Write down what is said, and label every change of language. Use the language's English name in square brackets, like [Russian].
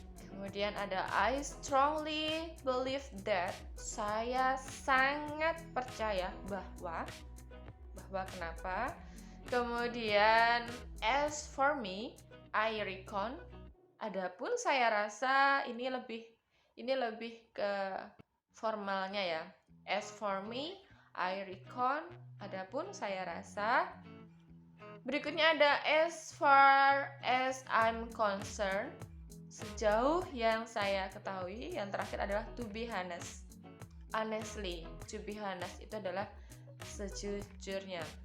[Indonesian] Kemudian ada [English] I strongly believe that. [Indonesian] Saya sangat percaya bahwa kenapa? [English] Kemudian as for me, I reckon. [Indonesian] Adapun saya rasa ini lebih ke formalnya ya. [English] As for me, I reckon. [Indonesian] Adapun saya rasa. Berikutnya ada [English] as far as I'm concerned. [Indonesian] Sejauh yang saya ketahui. Yang terakhir adalah [English] to be honest. Honestly, to be honest [Indonesian] itu adalah sejujurnya.